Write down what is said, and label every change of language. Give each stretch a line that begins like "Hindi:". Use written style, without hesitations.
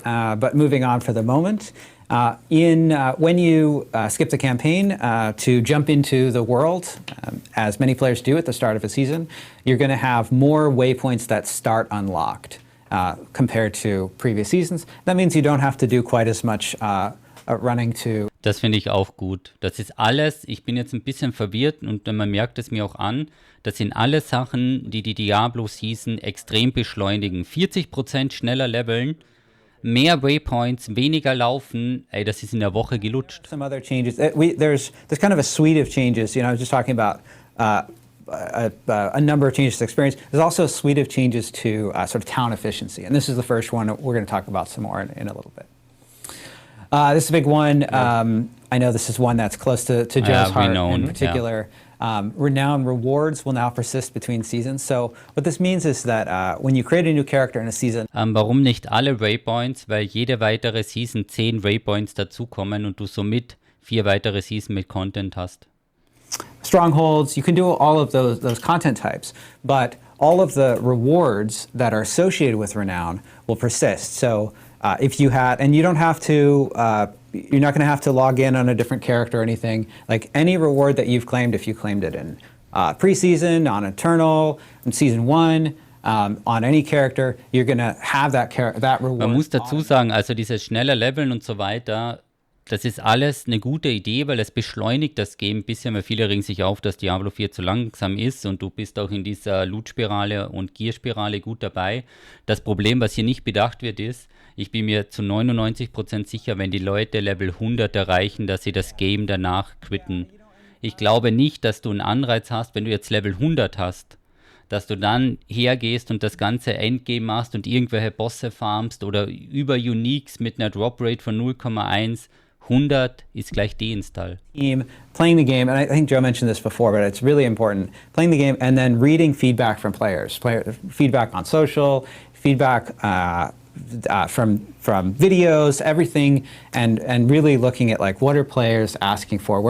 English: But moving on for the moment, when you skip the campaign to jump into the world, as many players do at the start of a season, you're going to have more waypoints that start unlocked compared to previous seasons. That means you don't have to do quite as much running to.
German: Das finde ich auch gut. Das ist alles, ich bin jetzt ein bisschen verwirrt und man merkt es mir auch an, das sind alle Sachen, die die Diablo-Season extrem beschleunigen. 40% schneller leveln, mehr Waypoints, weniger laufen, ey, das ist in der Woche gelutscht.
English: Some other changes. There's kind of a suite of changes. You know, I was just talking about a number of changes to experience. There's also a suite of changes to sort of town efficiency. And this is the first one we're going to talk about some more in a little bit. This is a big one. I know this is one that's close to Joe's heart in particular. Renown rewards will now persist between seasons. So what this means is that when you create a new character in a season.
German: Warum nicht alle Waypoints? Weil jede weitere Season 10 Waypoints dazukommen und du somit 4 weitere Season mit Content hast.
English: Strongholds, you can do all of those content types, but all of the rewards that are associated with Renown will persist. So if you had, and you don't have to, you're not going to have to log in on a different character or anything. Like any reward that you've claimed, if you claimed it in preseason, on Eternal, in Season 1, on any character, you're going to have that reward.
German: Man muss dazu sagen, also dieses schnelle Leveln und so weiter, das ist alles eine gute Idee, weil es beschleunigt das Game ein bisschen, weil viele regen sich auf, dass Diablo 4 zu langsam ist und du bist auch in dieser Loot-Spirale und Gear-Spirale gut dabei. Das Problem, was hier nicht bedacht wird, ist, ich bin mir zu 99% sicher, wenn die Leute Level 100 erreichen, dass sie das Game danach quitten. Ich glaube nicht, dass du einen Anreiz hast, wenn du jetzt Level 100 hast, dass du dann hergehst und das ganze Endgame machst und irgendwelche Bosse farmst oder über Uniques mit einer Drop Rate von 0,1. 100 ist gleich Deinstall.
English: Playing the game, and I think Joe mentioned this before, but it's really important. Playing the game and then reading feedback from players. Feedback on social, feedback from videos, everything, and really looking at like what are players asking for?